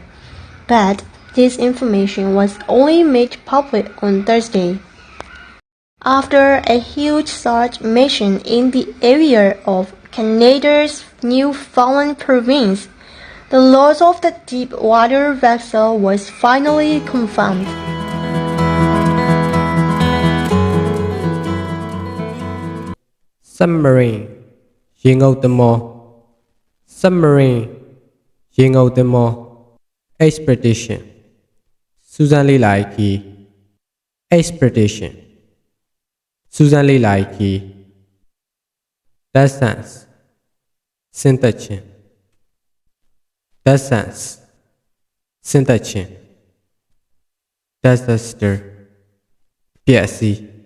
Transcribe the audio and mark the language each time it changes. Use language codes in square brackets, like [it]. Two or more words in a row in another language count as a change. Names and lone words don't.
[en] But this information was only made public on Thursday, after a huge search mission in the area of Canada's Newfoundland province. The loss of the deep-water vessel was finally confirmed. [my] Submarine ရေငုပ်သင်္ဘော Submarine ရေငုပ်သင်္ဘော Expedition စူးစမ်းလေ့လာရေးခရီး Expedition စူးစမ်းလေ့လာရေးခရီး Distance ဆင်းသက်ခြင်း Distance ဆင်းသက်ခြင်း Disaster အပျက်အစီး